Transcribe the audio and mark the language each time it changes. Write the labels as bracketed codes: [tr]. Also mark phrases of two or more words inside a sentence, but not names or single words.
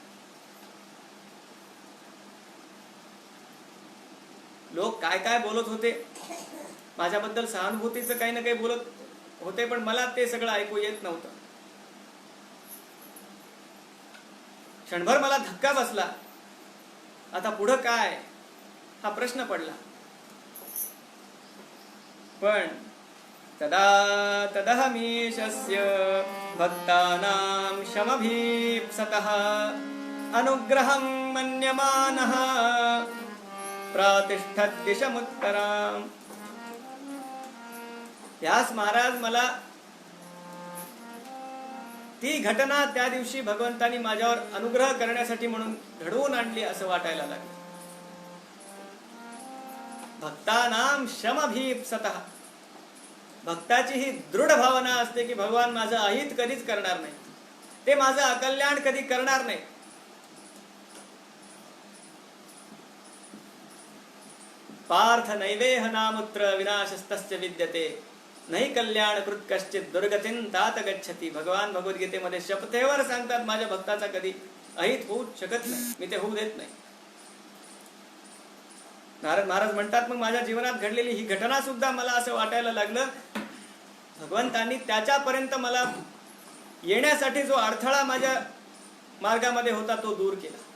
[mr] लोक काय काय बोलत होते, माझ्याबद्दल सहानुभूतीचं काही ना काही बोलत होते, पण मला ते सगळं ऐकू येत नव्हतं. क्षणभर मला धक्का बसला. आता पुढं काय हा प्रश्न पडला. [sa] पण तदा तदहमीशस्य भक्तानां शमभीप्सतः अनुग्रहं मन्यमानः प्रातिष्ठत् दिशमुत्तराम्. [mr] व्यास महाराज मला ती घटना त्या दिवशी भगवंतानी माझ्यावर अनुग्रह करण्यासाठी म्हणून घडवून आणली असं वाटायला लागलं. [sa] भक्तानाम शमभीप्सतः. [mr] भक्ताची ही दृढ भावना असते की भगवान माझं अहित कधीच करणार नाही, ते माझं अकल्याण कधी करणार नाही. [sa] पार्थ नैवेह नामुत्र विनाशस्तस्य विद्यते नाही कल्याण कृत कश्चित दुर्गतीन तात गच्छती. [mr] भगवान भगवद्गीतेमध्ये शपथेवर सांगतात माझ्या भक्ताचा कधी अहित होऊ शकत नाही, मी ते होऊ देत नाही. नारद महाराज म्हणतात मग माझ्या जीवनात घडलेली ही घटना सुद्धा मला असं वाटायला लागलं भगवंतांनी त्याच्यापर्यंत मला येण्यासाठी जो अडथळा माझ्या मार्गामध्ये होता तो दूर केला.